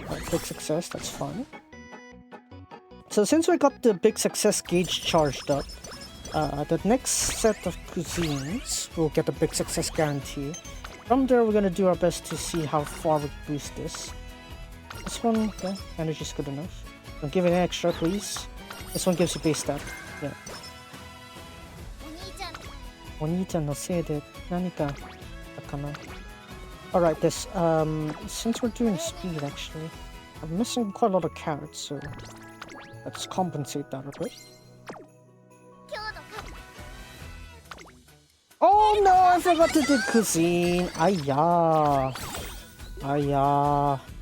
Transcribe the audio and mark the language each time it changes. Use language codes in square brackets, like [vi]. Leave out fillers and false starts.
[en] Big success, that's fine. So since we got the big success gauge charged up, the next set of cuisines will get a big success guarantee. From there, we're gonna do our best to see how far we boost this. This one, yeah, energy's good enough. Don't give it extra, please. This one gives you base stat. Yeah. [ja] お兄ちゃんのせいで何かあったかな? [en] Alright, this, since we're doing speed actually, I'm missing quite a lot of carrots, so let's compensate that a bit. Oh no, I forgot to do cuisine! Ayah! Ayah!